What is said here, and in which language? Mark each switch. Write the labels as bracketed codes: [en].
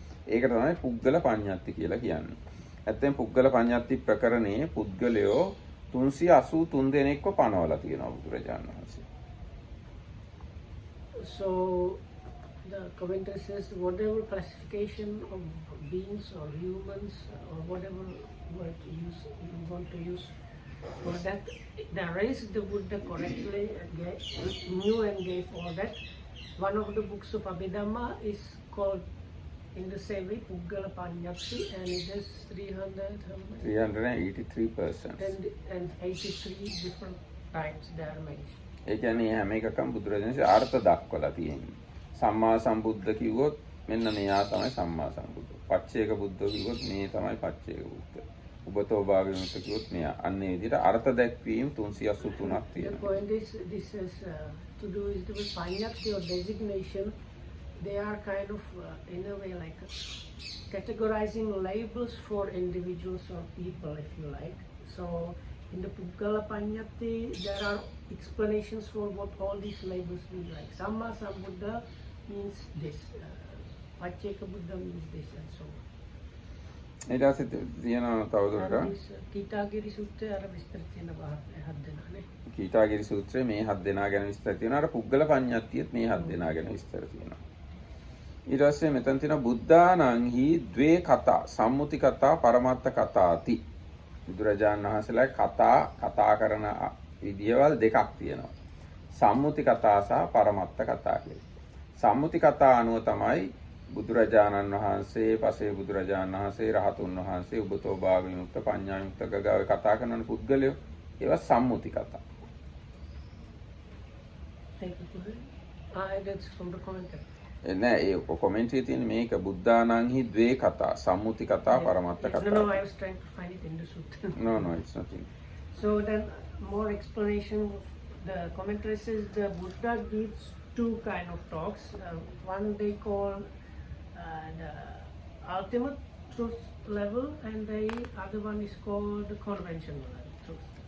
[si] ඒකට තමයි පුද්ගල පඤ්ඤාති කියලා කියන්නේ. ඇත්තෙන් පුද්ගල පඤ්ඤාති ප්‍රකරණයේ පුද්ගලයෝ 383 දෙනෙක්ව පනවලා තියෙනවා බුදුරජාණන් වහන්සේ. [en] So the commentary says whatever classification of beings or humans or whatever word you want to use for that, they raised the Buddha correctly and knew and gave all that. One of the books of Abhidhamma is called in the same way Puggala Panyati, and it has 383% and 83 different types they are mentioned. [si] ඒ කියන්නේ හැම එකකම බුදුරජාණන්සේ අර්ථ දක්වලා තියෙනවා. සම්මා සම්බුද්ධ කිව්වොත් මෙන්න මෙයා තමයි සම්මා සම්බුද්ධ. පච්චේක බුද්ධ කිව්වොත් මේ තමයි පච්චේක බුද්ධ. උබතෝ භාගවිමුක්ත කිව්වොත් මෙයා. අන්න ඒ විදිහට අර්ථ දැක්වීම 383ක් [en] The [si] තියෙනවා. [en] point is this is to do is the Panyati or designation. They are kind of in a way like categorizing labels for individuals or people, if you like. So in the Puggala Panyati, there are explanations for what all these labels mean. Like Samma Sambuddha means this, Pacheka Buddha means this, and so on. [si] ඊට පස්සේ තියෙනවා තවදුරටත් [en] And this [si] Kitagiri Sutta අර විස්තර තියෙන හත් දෙනානේ. කීටාගිරි සූත්‍රයේ මේ 7 දෙනා ගැන විස්තර තියෙනවා. අර පුද්ගල පඤ්ඤාතියෙත් මේ 7 දෙනා ගැන විස්තර තියෙනවා. ඊට පස්සේ මෙතන තියෙනවා [pi] බුද්ධානං හි ද්වේ කතා, සම්මුති කතා, පරමත්ත කතාති. [si] බුදුරජාණන් වහන්සේලා කතා කරන විදියවල් දෙකක් තියෙනවා. සම්මුති කතා සහ පරමත්ත කතා කියලා. සම්මුති කතා අනුව තමයි බුදුරජාණන් වහන්සේ, පසේ බුදුරජාණන් වහන්සේ, රහතුන් වහන්සේ, උබතෝ භාග විමුක්ත, පඤ්ඤා විමුක්ත ගගාව කතා කරන පුද්ගලයෝ ඒවා සම්මුති කතා. [en] Thank you. That's from the commentary. [si] නෑ ඒ කොමෙන්ට් එකේ තියෙන මේක [pi] බුද්ධානං හි ද්වේ කතා, සම්මුති කතා, පරමත්ත කතා. [en] No, I was trying to find it in the sutta. No, it's nothing. So then more explanation. The commentary says the Buddha gives two kind of talks. One they call the ultimate truth level, and the other one is called the conventional truth.